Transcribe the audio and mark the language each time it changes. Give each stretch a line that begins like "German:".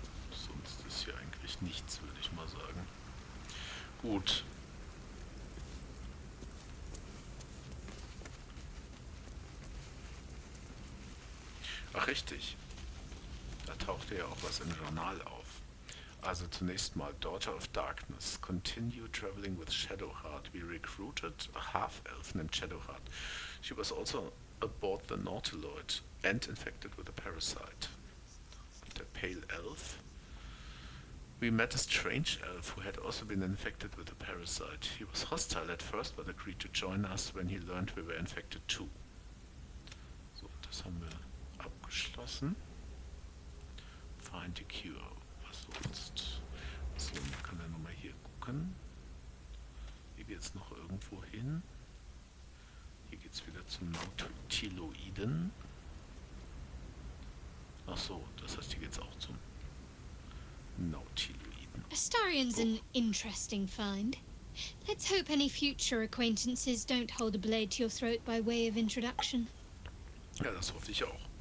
German: Sonst ist hier eigentlich nichts, würde ich mal sagen. Gut. Ach, richtig. Da tauchte ja auch was im Journal auf. Also zunächst mal
English: Daughter of Darkness. Continue traveling with Shadowheart. We recruited a half-elf named Shadowheart. She was also aboard the Nautiloid and infected with a parasite. The Pale Elf. We met a strange elf who had also been infected with a parasite. He was hostile at first, but agreed to join us when he learned we were infected too.
German: So, das haben wir abgeschlossen.
English: Find a cure.
German: Was sonst? So, man kann ja nochmal hier gucken. Hier geht es noch irgendwo hin. Hier geht es wieder zum Nautiloiden. Ach so, das heißt, hier geht es auch zum Nautiloiden.
English: Astarion's an interesting find. Let's hope any future acquaintances don't hold a blade to your throat by way of introduction.
German: Ja, das hoffe ich auch.